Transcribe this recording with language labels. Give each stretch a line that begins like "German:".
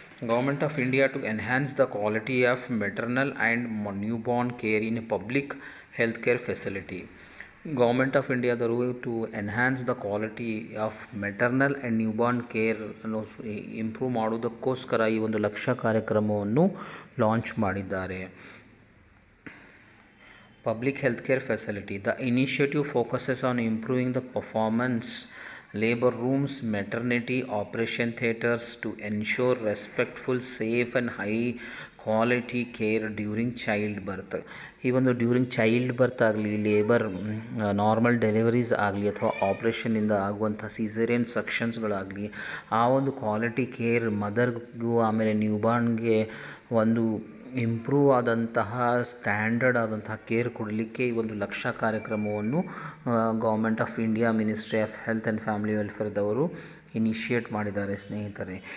English: Government of India to enhance the quality of maternal and newborn care in public health care facility.
Kannada: Government of ಇಂಡಿಯಾದವರು
English: to enhance the quality of maternal and newborn care
Kannada: ಅನ್ನು improve ಮಾಡೋದಕ್ಕೋಸ್ಕರ ಈ ಒಂದು ಲಕ್ಷ್ಯ ಕಾರ್ಯಕ್ರಮವನ್ನು launch ಮಾಡಿದ್ದಾರೆ.
English: Public healthcare facility. The initiative focuses on improving the performance labor rooms, maternity operation theatres to ensure respectful, safe and high quality care during child birth.
Kannada: ಈ ಒಂದು during child birth ಆಗಲಿ, labour normal deliveries ಆಗಲಿ, ಅಥವಾ ಆಪ್ರೇಷನ್ನಿಂದ ಆಗುವಂಥ caesarean ಸೆಕ್ಷನ್ಸ್ಗಳಾಗಲಿ, ಆ ಒಂದು quality care ಮದರ್ಗೂ ಆಮೇಲೆ ನ್ಯೂಬಾರ್ನ್ಗೆ ಒಂದು ಇಂಪ್ರೂವ್ ಆದಂತಹ ಸ್ಟ್ಯಾಂಡರ್ಡ್ ಆದಂತಹ ಕೇರ್ ಕೊಡಲಿಕ್ಕೆ ಈ ಒಂದು ಲಕ್ಷ್ಯ ಕಾರ್ಯಕ್ರಮವನ್ನು government of India ministry of health and family ವೆಲ್ಫೇರ್ದವರು initiate ಮಾಡಿದ್ದಾರೆ ಸ್ನೇಹಿತರೆ.